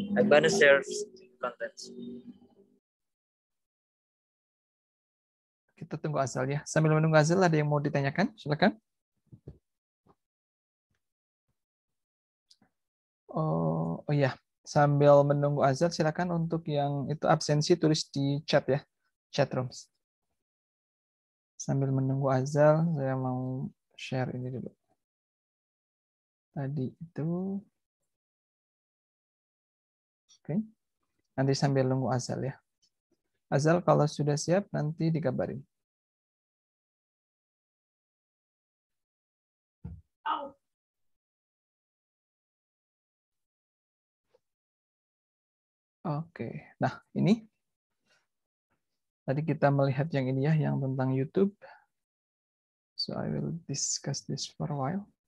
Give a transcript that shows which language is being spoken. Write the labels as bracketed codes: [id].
[en] I'm gonna share contents. [id] Kita tunggu Azal ya. Sambil menunggu Azal, ada yang mau ditanyakan? Silakan. Oh iya. Sambil menunggu Azal, silakan untuk yang itu absensi tulis di chat ya. Chat rooms. Sambil menunggu Azal, saya mau share ini dulu. Tadi itu. Oke. Nanti sambil nunggu Azal ya. Azal kalau sudah siap nanti dikabarin. Oke. Nah, ini tadi kita melihat yang ini ya, yang tentang YouTube. [en] So I will discuss this for a while.